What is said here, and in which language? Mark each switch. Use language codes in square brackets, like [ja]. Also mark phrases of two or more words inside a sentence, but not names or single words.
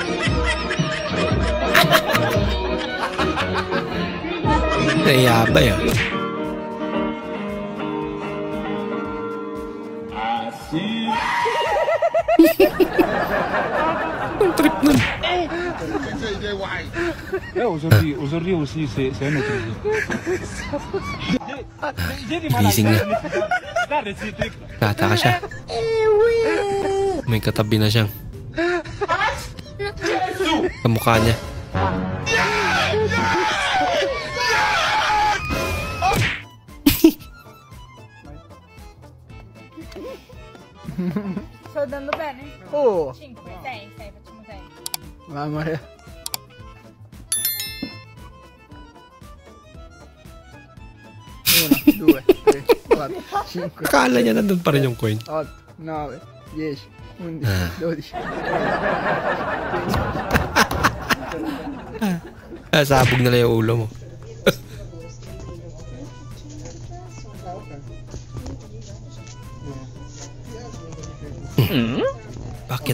[tl] Nayabay ah. Ang trip nun. [fr] Aujourd'hui aussi, c'est un autre jeu. [tl] Gising na. Tataka siya. May katabi na siyang kamukha niya. [it] Sto andando bene? Oh. 5, 6, facciamo 6. Mamma mia. Uno, 2, 3, 4, 5. [tl] Akala niya nandun pa rin yung coin. 8, 9, 10, 11, 12. Sabog na lang yung ulo mo. Bakit?